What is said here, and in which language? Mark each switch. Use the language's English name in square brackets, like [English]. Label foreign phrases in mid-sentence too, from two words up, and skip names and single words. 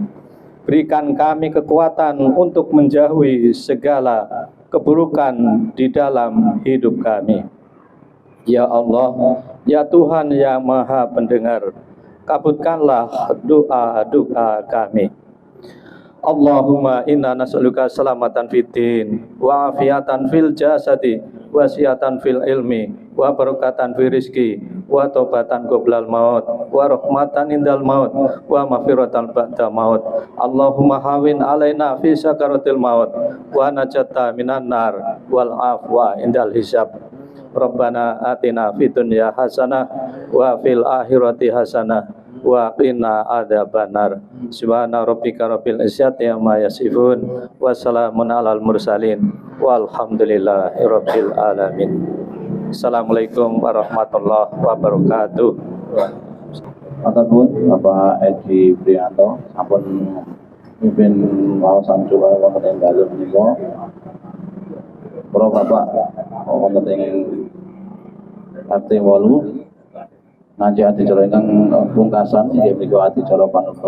[Indonesian] Berikan kami kekuatan untuk menjauhi segala keburukan di dalam hidup kami. Ya Allah, ya Tuhan yang Maha Pendengar, kabulkanlah doa-doa kami. [Arabic] اللهم إنا نسألك سلامة في الدين وعافية في الجسد وصحة في العلم وبركة في الرزق وتوبة قبل الموت ورحمة عند الموت ومغفرة بعد الموت. اللهم هون علينا في سكرات الموت والنجاة من النار والعفو عند الحساب. ربنا آتنا في الدنيا حسنة وفي الآخرة حسنة وقنا عذاب النار. سبحان ربك رب العزة عما يصفون وسلام على المرسلين والحمد لله رب العالمين. السلام عليكم ورحمة الله وبركاته. [Javanese] Matur nuwun Bapak Edi Prianto sampun mimpin wawasan coba wonten ing dalem menika. Para Bapak wonten ing RT 8 ngaji adicara ingkang pungkasan inggih menika adicara panutup.